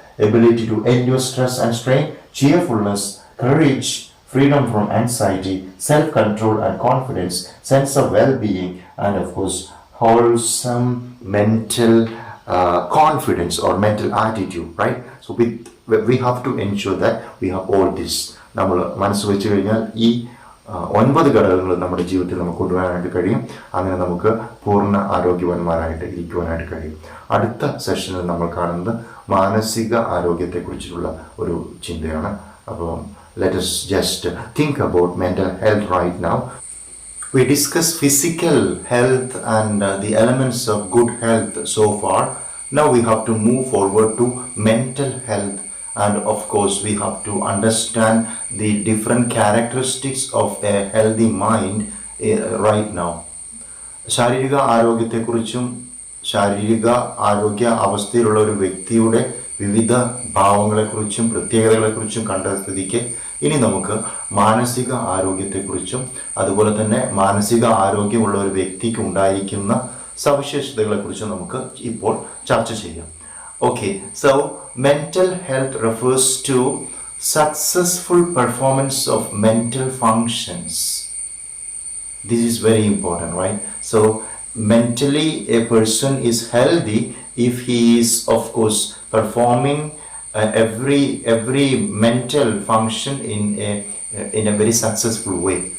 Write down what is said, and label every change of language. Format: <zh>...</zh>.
<en>Ability to endure stress and strain. Cheerfulness, courage, freedom from anxiety, self-control and confidence, sense of well-being, and of course wholesome mental confidence or mental attitude, right? So we have to ensure that we have all this.</en> <ml>നമ്മൾ മനസ്സ് വെച്ച് കഴിഞ്ഞാൽ ഈ 9 ഘടകങ്ങൾ നമ്മുടെ ജീവിതത്തിൽ നമുക്ക് കൊണ്ടുവരാനായിട്ട് കഴിയും. അങ്ങനെ നമുക്ക് പൂർണ്ണ ആരോഗ്യവാന്മാരായിട്ട് ഇരിക്കുവാനായിട്ട് കഴിയും. അടുത്ത സെഷനിൽ നമ്മൾ കാണുന്നത് മാനസിക ആരോഗ്യത്തെക്കുറിച്ചുള്ള ഒരു ചിന്തയാണ്. അപ്പോൾ</ml> <en>let us just think about mental health right now. We discussed physical health and the elements of good health so far. Now we have to move forward to mental health, and of course we have to understand the different characteristics of a healthy mind right now.</en> <ml>ശാരീരിക ആരോഗ്യത്തെക്കുറിച്ചും ശാരീരിക ആരോഗ്യ അവസ്ഥയിലുള്ള ഒരു വ്യക്തിയുടെ വിവിധ ഭാവങ്ങളെക്കുറിച്ചും പ്രത്യേകതകളെക്കുറിച്ചും കണ്ട സ്ഥിതിക്ക് ഇനി നമുക്ക് മാനസിക ആരോഗ്യത്തെക്കുറിച്ചും അതുപോലെ തന്നെ മാനസിക ആരോഗ്യമുള്ള ഒരു വ്യക്തിക്ക് ഉണ്ടായിരിക്കുന്ന സവിശേഷതകളെക്കുറിച്ചും നമുക്ക് ഇപ്പോൾ ചർച്ച ചെയ്യാം.</ml> <en>Okay, so mental health refers to successful performance of mental functions. This is very important, right? So mentally a person is healthy if he is, of course, performing every mental function in a very successful way.</en>